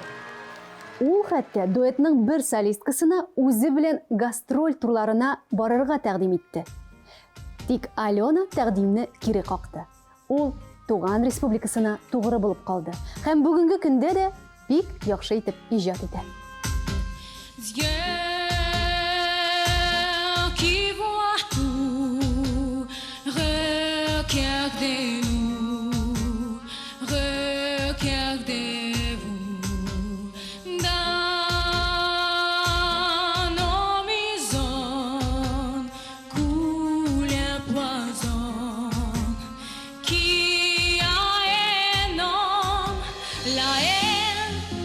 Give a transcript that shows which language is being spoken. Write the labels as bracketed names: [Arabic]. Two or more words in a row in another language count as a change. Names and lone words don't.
[Tatar] Ул хәтта дуэтның бер солисткасына үзе белән гастроль турларына барырга тәкъдим итте. Тик Алена тәкъдимне кире какты. Ул Туган Республикасына тугры булып калды һәм бүгенге көндә дә бик яхшы итеп иҗат итә. [French] Qui voit tout, regardez-nous, regardez-vous dans nos maisons coule un poison qui a un nom, la haine,